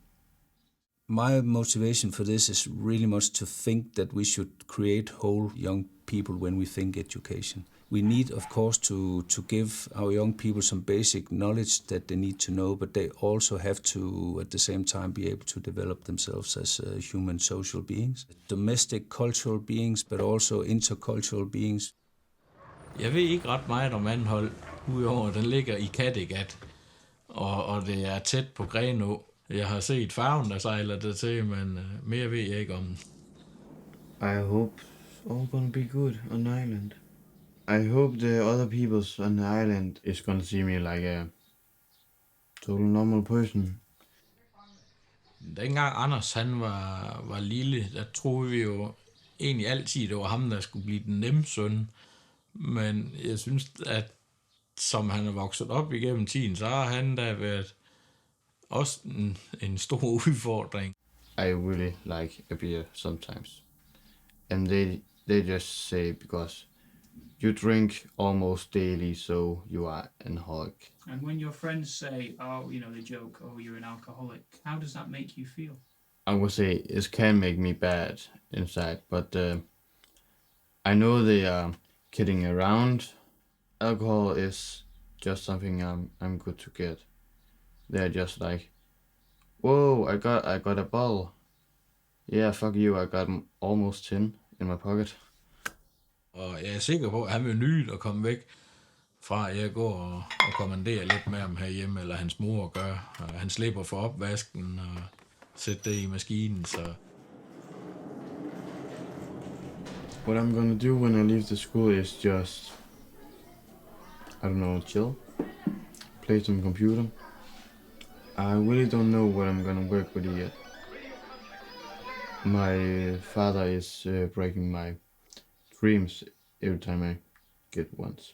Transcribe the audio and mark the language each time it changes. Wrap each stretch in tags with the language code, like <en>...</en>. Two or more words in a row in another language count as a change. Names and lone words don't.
<en>My motivation for this is really much to think that we should create whole young people when we think education. We need, of course, to give our young people some basic knowledge that they need to know, but they also have to, at the same time, be able to develop themselves as human social beings. Domestic cultural beings, but also intercultural beings.</en> <da>Jeg ved ikke ret meget om Anholt, udover at den ligger i Kattegat, og det er tæt på Grenå. Jeg har set farven, der sejler der til, men mere ved jeg ikke om den.</da> <en>I hope it's all gonna be good on the island. I hope the other peoples on the island is gonna see me like a total normal person.</en> <da>Dengang Anders han var lille, der troede vi jo egentlig altid, det var ham, der skulle blive den nemme søn. Men jeg synes, at som han er vokset op igennem tiden, så har han da været også en stor udfordring.</da> <en>I really like a beer sometimes. And they just say because you drink almost daily, so you are an alcoholic. And when your friends say, oh, they joke, oh, you're an alcoholic, how does that make you feel? I would say it can make me bad inside, but I know they are kidding around. Alcohol is just something I'm good to get. They're just like, whoa, I got a bottle. Yeah, fuck you, I got almost 10 in my pocket.</en> <da>Og jeg er sikker på, at han vil nyde at komme væk fra, at jeg går og kommanderer lidt med ham herhjemme, eller hans mor gør. Og han slipper for opvasken og sætter det i maskinen, så...</da> <en>What I'm gonna do when I leave the school is just, I don't know, chill, play some computer. I really don't know what I'm gonna work with yet. My father is breaking my dreams every time I get ones.</en>